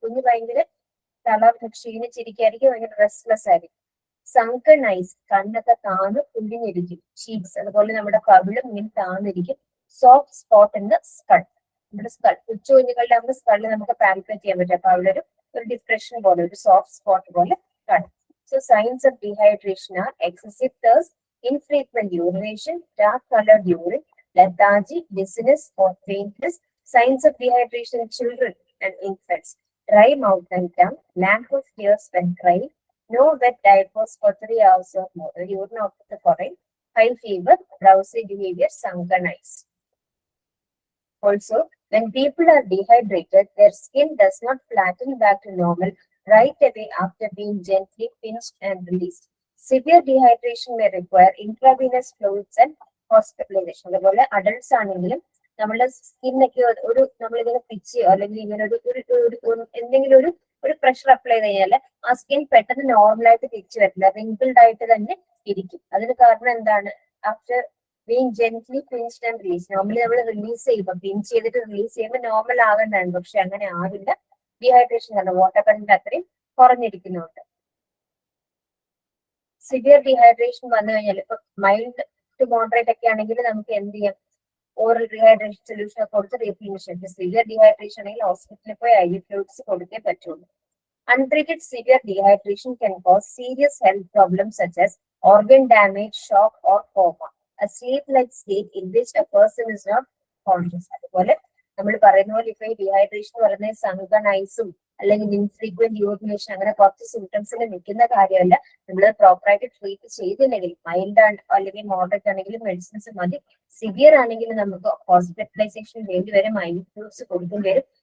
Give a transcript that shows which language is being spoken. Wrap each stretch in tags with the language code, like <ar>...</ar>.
<ml>കുഞ്ഞ് ഭയങ്കര തളർന്ന് ക്ഷീണിച്ചിരിക്കുകയായിരിക്കും, ഭയങ്കര റെസ്റ്റ്ലെസ് ആയിരിക്കും. സങ്കൺ ഐസ്, കണ്ണൊക്കെ താന്ന് കുഞ്ഞിരിക്കും. ചീക്സ്, അതുപോലെ നമ്മുടെ കവിളും ഇങ്ങനെ താന്നിരിക്കും.</ml> <en>Soft spot in the skull.</en> <ml>നമ്മുടെ സ്കൾ, കൊച്ചു കുഞ്ഞുങ്ങളുടെ ആകുമ്പോൾ സ്കളിൽ നമുക്ക് പാൽപ്പേറ്റ് ചെയ്യാൻ പറ്റും. അപ്പൊ അവിടെ ഒരു ഡിപ്രഷൻ പോലെ, ഒരു സോഫ്റ്റ് സ്പോട്ട് പോലെ കാണും.</ml> <en>So signs of dehydration are excessive thirst, infrequent urination, dark colored urine, lethargy, dizziness or faintness. Signs of dehydration in children and infants: dry mouth and tongue, lack of tears when crying, no wet diapers for 3 hours or more. Urine output കുറയും. High fever, drowsy behavior, sunken eyes. Also, when people are dehydrated, their skin does not flatten back to normal right away after being gently pinched and released. Severe dehydration may require intravenous fluids and hospitalization.</en> <ml>അതുപോലെ adults ആണെങ്കിലും നമ്മുടെ സ്കിന്നൊക്കെ ഒരു നമ്മളിങ്ങനെ പിച്ചയോ അല്ലെങ്കിൽ ഇങ്ങനെ എന്തെങ്കിലും ഒരു പ്രഷർ അപ്ലൈ ചെയ്ത് കഴിഞ്ഞാൽ ആ സ്കിൻ പെട്ടെന്ന് നോർമലായിട്ട് തിരിച്ചു വരില്ല, റിങ്കിൾഡ് ആയിട്ട് തന്നെ ഇരിക്കും. അതിന് കാരണം എന്താണ്?</ml> <en>After being gently pinched and release.</en> <ml>Normally നമ്മൾ റിലീസ് ചെയ്യുമ്പോൾ, പിഞ്ച് ചെയ്തിട്ട് റിലീസ് ചെയ്യുമ്പോൾ നോർമൽ ആകേണ്ടതാണ്, പക്ഷെ അങ്ങനെ ആവില്ല. ഡീഹൈഡ്രേഷൻ കാരണം വാട്ടർ കണ്ടന്റ് അത്രയും കുറഞ്ഞിരിക്കുന്നുണ്ട്. സിവിയർ ഡീഹൈഡ്രേഷൻ വന്നു കഴിഞ്ഞാൽ, ഇപ്പൊ മൈൽഡ് ടു മോഡറേറ്റ് ഒക്കെ ആണെങ്കിൽ നമുക്ക് എന്ത് ചെയ്യാം? ഓറൽ ഡീഹൈഡ്രേഷൻ സൊല്യൂഷൻ ഒക്കെ കൊടുത്ത് റീപ്ലേനിഷ്. സിവിയർ ഡീഹൈഡ്രേഷൻ ആണെങ്കിൽ ഹോസ്പിറ്റലിൽ പോയി IV ഫ്ലൂയിഡ്സ് കൊടുത്തേ പറ്റുള്ളൂ.</ml> <en>Untreated severe dehydration can cause serious health problems such as organ damage, shock or coma, a sleep-like state in which a person is not conscious.</en> <ml>അതുപോലെ നമ്മൾ പറയുന്ന പോലെ ഇപ്പൊ ഈ ഡീഹൈഡ്രേഷൻ പറയുന്നത് സങ്കൺ ഐസും അല്ലെങ്കിൽ ഇൻഫ്രീക്വന്റ് യൂറിനേഷൻ അങ്ങനെ കുറച്ച് സിംറ്റംസിൽ നിൽക്കുന്ന കാര്യമല്ല. നമ്മൾ പ്രോപ്പറായിട്ട് ട്രീറ്റ് ചെയ്തില്ലെങ്കിൽ, മൈൽഡ് അല്ലെങ്കിൽ മോഡറേറ്റ് ആണെങ്കിലും മെഡിസിൻസ് മതി. സിവിയർ ആണെങ്കിൽ നമുക്ക് ഹോസ്പിറ്റലൈസേഷൻ വേണ്ടി വരും, IV ഫ്ലൂയിഡ്സ് കൊടുക്കേണ്ടി വരും.</ml>